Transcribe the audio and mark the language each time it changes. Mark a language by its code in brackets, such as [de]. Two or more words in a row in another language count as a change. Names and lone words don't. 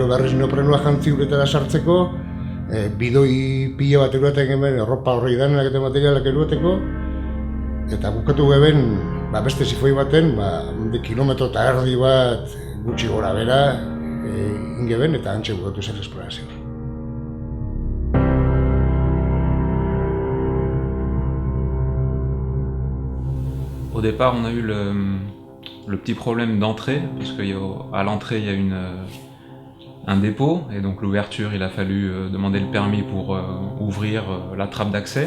[eu] berriz neoprenua jantzi uretara sartzeko, bidoi pila bat eruaten hemen erropa horri danak eta materialak eruateko, eta bukatu geben beste sifoi baten, kilometro eta erdi bat gutxi gora bera ingeben eta antxe bukatu zen esplorazioa. [fr] Au départ, on a eu le petit problème d'entrée, parce qu'à l'entrée, il y a un dépôt, et donc l'ouverture, il a fallu demander le permis pour ouvrir la trappe d'accès.